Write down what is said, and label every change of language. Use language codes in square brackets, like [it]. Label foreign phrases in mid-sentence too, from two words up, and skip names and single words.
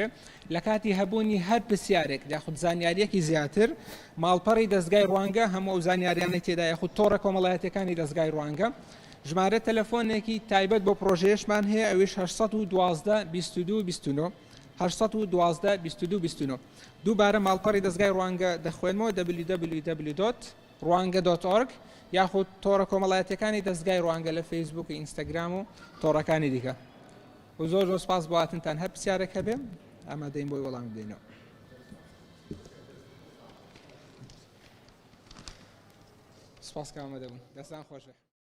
[ckb] لە کاتی هەبوونی هەر پرسیارێک یاخود زانیاریەکی زیاتر ماڵپەڕی دەستگای ڕوانگە هەموو ئەو زانیاریانەی تێدا یاخود تۆڕە کۆمەڵایەتەکانی دەستگای ڕوانگە ژمارە تەلەفۆنێکی تایبەت بۆ پرۆژەیەشمان هەیە، ئەویش 812 22 29 812 22 29. دووبارە ماڵپەڕی دەستگای ڕوانگە دەخوێنمەوە www.rwanga.org یاخود تۆڕە کۆمەڵایەتەکانی دەستگای ڕوانگە لە فەیسبوک و ئینستاگرام و تۆڕەکانی دیکە. و زۆر سپاس بۆ هاتنتان، هەر پرسیارێکە بێ ئامادەین بۆی وەڵام بدەینەوە. سپاس کە ئامادە بوون، دەستان خۆشە.